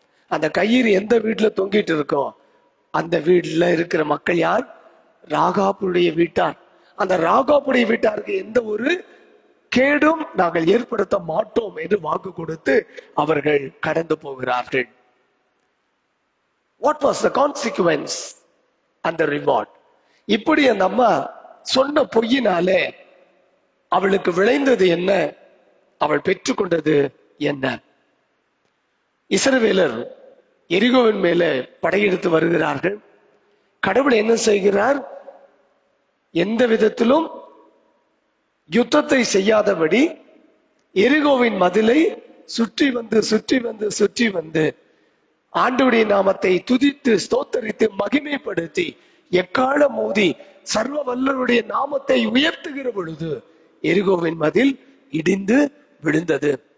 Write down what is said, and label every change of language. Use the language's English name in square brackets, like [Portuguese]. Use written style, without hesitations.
[Tamil] அந்த கயிறு எந்த வீட்டுல தொங்கிட்டு இருக்கோ அந்த வீட்டுல இருக்கிற மக்கள் யார், ராகாப்புடைய வீட்டார். அந்த ராகாப்புடைய வீட்டாருக்கு எந்த ஒரு கேடும் நாங்கள் ஏற்படுத்த மாட்டோம் என்று வாக்கு கொடுத்து அவர்கள் கடந்து போகிறார்கள். [English] What was the consequence and the reward? [Tamil] இப்படி அந்த அம்மா சொன்ன பொய்யினாலே அவளுக்கு விளைந்தது என்ன, அவள் பெற்றுக்கொண்டது என்ன? இஸ்ரவேலர் எரிகோவின் மேல படையெடுத்து வருகிறார்கள். கடவுள் என்ன செய்கிறார், எந்த விதத்திலும் யுத்தத்தை செய்யாதபடி எரிகோவின் மதிலை சுற்றி வந்து சுற்றி வந்து சுற்றி வந்து ஆண்டவருடைய நாமத்தை துதித்து ஸ்தோத்தரித்து மகிமைப்படுத்தி எக்காலம் மோதி சர்வ வல்லருடைய நாமத்தை உயர்த்துகிற பொழுது எரிகோவின் மதில் இடிந்து விழுந்தது.